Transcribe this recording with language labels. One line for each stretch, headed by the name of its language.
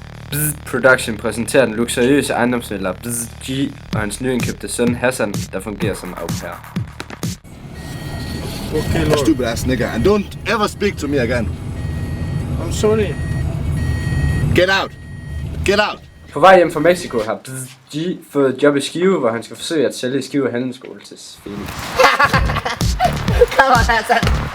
Danish: Bzz Production præsenterer den luksuriøse ejendomsmælder Bzz G og hans nyindkøbte søn Hassan, der fungerer som au pair.
English: Okay, Lord. Stupid ass nigga, and don't ever speak to me again. I'm sorry. Get out! Get out!
Danish: På vej hjem fra Mexico har Bzz G fået et job i Skive, hvor han skal forsøge at sælge Skive Handelsskole til Phoenix.
English: Come on, Hassan.